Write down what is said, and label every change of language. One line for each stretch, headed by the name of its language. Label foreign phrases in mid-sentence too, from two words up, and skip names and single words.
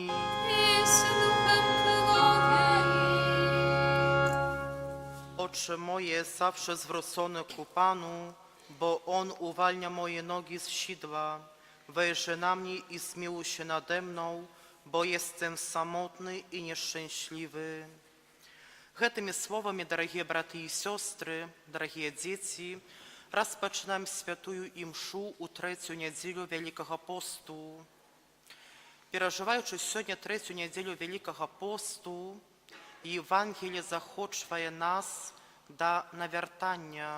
Polish: I z duchem Twoim. Oczy moje zawsze zwrócone ku Panu, bo On uwalnia moje nogi z sidła. Wejrzy na mnie i zmiłuj się nade mną, bo jestem samotny i nieszczęśliwy.
Belarusian: Гэтымі словамі, дарагія браты і сёстры, дарагія дзеці, распачынаем святую імшу ў трэцюю нядзелю Вялікага посту. Перажываючы сёння трэцюю нядзелю Вялікага посту, Євангеліє захочвае нас да навяртання.